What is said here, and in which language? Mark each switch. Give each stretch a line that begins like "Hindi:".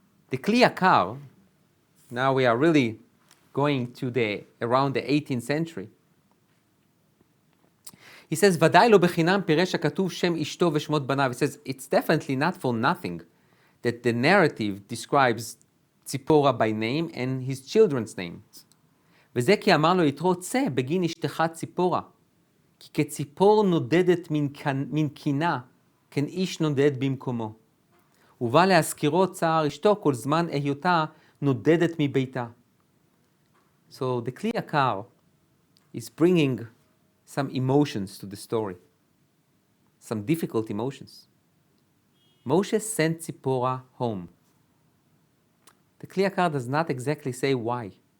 English: The Kli Yakar, now we are really going to around the 18th century. He says,
Hebrew: ודאי לא בחינם פירש הכתוב שם אשתו ושמות בניו.
English: He says, it's definitely not for nothing that the narrative describes Tziporah by name and his children's names.
Hebrew: וזה כי אמר לו יתרו, צא בגין אשתך ציפורה, כי כציפור נודדת מן קינה, כן איש נודד במקומו. ובא להזכירו צער אשתו כל זמן היותה נודדת מביתה.
English: So the Kli Yakar is bringing some emotions to the story, some difficult emotions. Moshe sent Tziporah home. The Kli Yakar does not exactly say why.